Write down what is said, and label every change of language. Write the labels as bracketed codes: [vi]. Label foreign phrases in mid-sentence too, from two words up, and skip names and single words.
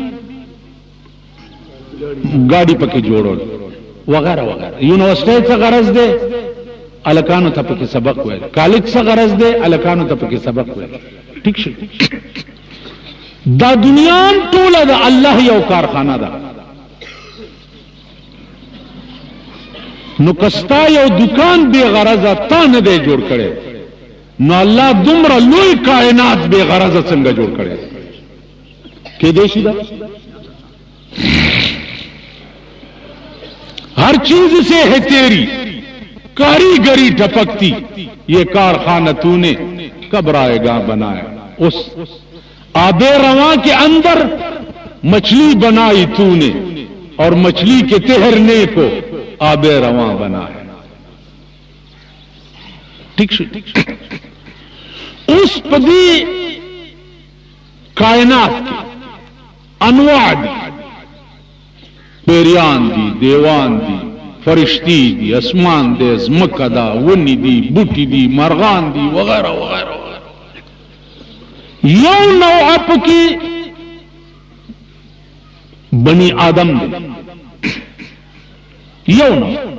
[ps] گاڑی پکې جوړول وغیرہ وغیرہ یونیورسيټي څه غرض ده الکانو ته پکې سبق وایي کالج څه غرض ده الکانو ته پکې سبق وایي ٹھیک شي دا دنیا ټوله د الله یو کارخانه ده. نو کستا یو دکان بے غرضه تا نه دی جوړ کړي، نو الله دومره لوی کائنات بے غرضه څنګه جوړ کړي؟ کې دې شي دا [ur] ہر چیز سے ہے تیری کاریگری ٹپکتی، یہ کارخانہ تو نے کب رائے گاہ بنایا. اس آب رواں کے اندر مچھلی بنائی تو نے اور مچھلی کے تہرنے کو آب رواں بنایا. [ps] ٹھیک شو اس پدی کائنات کی انواع دی، پیریان دی، دیوان دی، فرشتی دی، اسمان دی، زمکہ دا، ونی دی، بوٹی دی، مرغان دی، وغیرہ وغیرہ وغیرہ. یو نوع پکی بنی آدم دی، یو نوع.